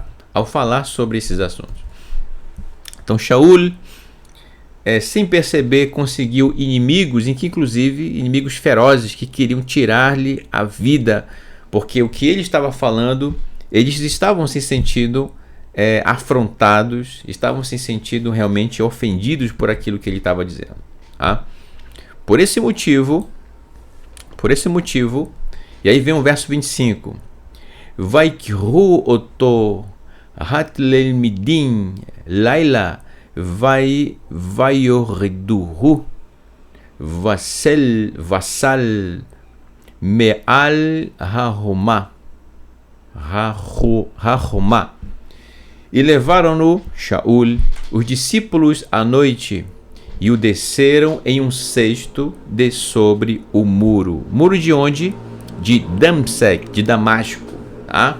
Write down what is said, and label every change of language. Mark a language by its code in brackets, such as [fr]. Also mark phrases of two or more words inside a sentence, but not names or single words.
[pt] Ao falar sobre esses assuntos. Então Shaul, sem perceber, conseguiu inimigos, inclusive inimigos ferozes que queriam tirar-lhe a vida, porque o que ele estava falando, eles estavam se sentindo afrontados, estavam se sentindo realmente ofendidos por aquilo que ele estava dizendo. Tá? Por esse motivo, e aí vem o verso 25, [he] ויקחו אותו התלמידים לילה ויורידוהו בסל מעל החומה. [pt] E levaram-no, Shaul, os discípulos à noite, e o desceram em um cesto de sobre o muro. Muro de onde? De Damsek, de Damasco. Tá?